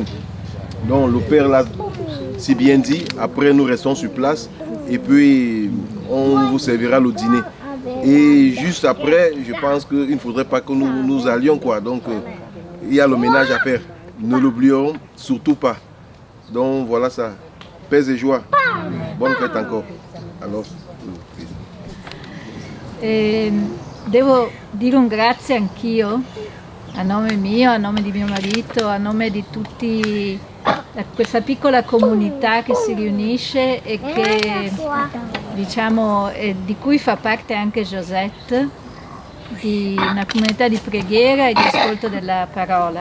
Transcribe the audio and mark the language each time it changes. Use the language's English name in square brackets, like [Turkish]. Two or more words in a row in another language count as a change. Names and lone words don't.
[French] Donc le Père l'a si bien dit, après nous restons sur place et puis on vous servira le dîner. Et juste après, je pense qu'il ne faudrait pas que nous allions quoi. Donc il y a le ménage à faire. Ne l'oublions surtout pas. Donc voilà ça. Paix et joie. Bonne fête encore. Alors, [Italian] devo dire un grazie anch'io, a nome mio, a nome di mio marito, a nome di tutti questa piccola comunità che si riunisce e che diciamo di cui fa parte anche Josette, di una comunità di preghiera e di ascolto della parola.